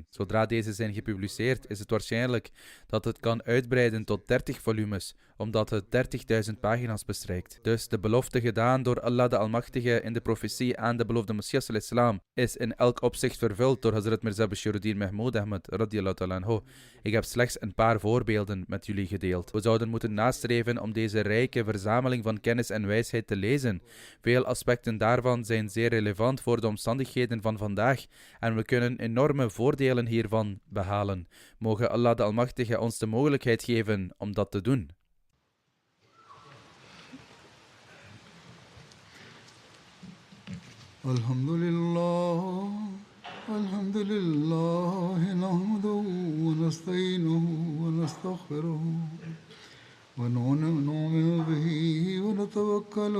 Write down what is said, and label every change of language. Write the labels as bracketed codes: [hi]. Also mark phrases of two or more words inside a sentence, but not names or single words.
[nl] Zodra deze zijn gepubliceerd, is het waarschijnlijk dat het kan uitbreiden tot 30 volumes, omdat het 30.000 pagina's bestrijkt. Dus de belofte gedaan door Allah de Almachtige in de profetie aan de beloofde Messias al-Islam is in elk opzicht vervuld door Hazrat Mirza Bashiruddin Mahmoud Ahmad [ar] رضي الله عنه. [nl] Ik heb slechts een paar voorbeelden met jullie gedeeld. We zouden moeten nastreven om deze rijke verzameling van kennis en wijsheid te lezen. Veel aspecten daarvan zijn zeer relevant voor de omstandigheden van vandaag en we kunnen enorme voordelen hiervan behalen. Mogen Allah de Almachtige ons de mogelijkheid geven om dat te doen. [ar] الحمد لله، الحمد لله، نحمده ونستعينه ونستغفره ونؤمن به ونتوكل